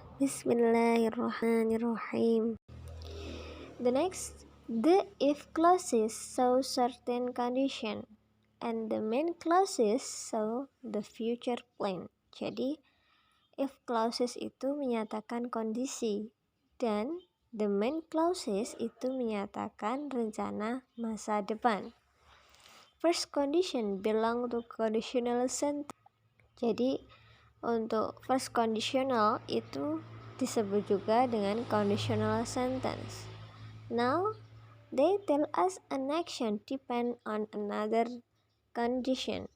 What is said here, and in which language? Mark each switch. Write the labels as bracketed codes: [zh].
[en] Bismillahirrahmanirrahim. The if clauses show certain condition, and the main clauses show the future plan. [id] Jadi, if clauses itu menyatakan kondisi dan the main clauses itu menyatakan rencana masa depan. [en] First condition belong to conditional sentence. [id] Jadi untuk first conditional itu disebut juga dengan conditional sentence. [en] Now they tell us an action depend on another condition.